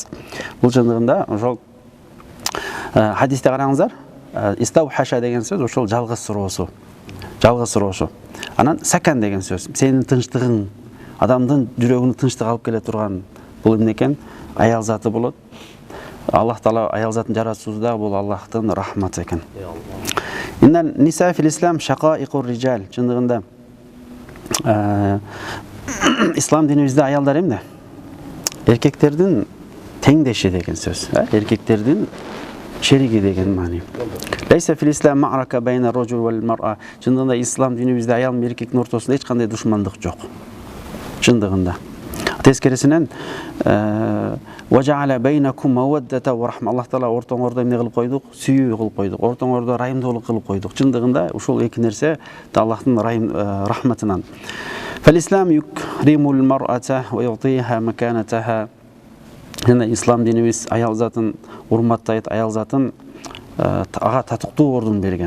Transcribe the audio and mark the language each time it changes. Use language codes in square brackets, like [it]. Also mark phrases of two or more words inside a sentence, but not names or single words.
[ky] Бул чындыгында ошол хадисте караңыздар, истаухаша деген сөз ошол жалгыз суроосу. Жалгыз суроосу. Анан сакан деген сөз, сенин тынчтыгың, адамдын жүрөгүнө тынчтык алып келе турган бул эмне экен? Аял заты болот. Аллах Таала аял затын жаратуусу да бул Аллахтын рахматы экен. [ar] إن النساء في الإسلام شقائق الرجال. [ky] Чындыгында ислам динибизде аялдар эмне? Эркектердин теңдеши деген сөз. Эркектердин шериги деген маани. [ar] ليس في الإسلام معركة بين الرجل والمرأة. [ky] Чындыгында ислам динибизде аял менен эркектин ортосунда эч кандай душмандык жок. Чындыгында. Тескерисинен [ar] وجعل بينكم مودة ورحمة. [ky] Аллах Таала ортоңордо эмне кылып койдук? Сүйүү кылып койдук. Ортоңордо райымдуулук кылып койдук. Чындыгында ушул эки нерсе Аллахтын рахматынан. [ar] فالإسلام يكرم المرأة ويعطيها مكانتها. [ky] Жана ислам динибиз аял затын урматтайт, аял затын ага татыктуу ордун берген.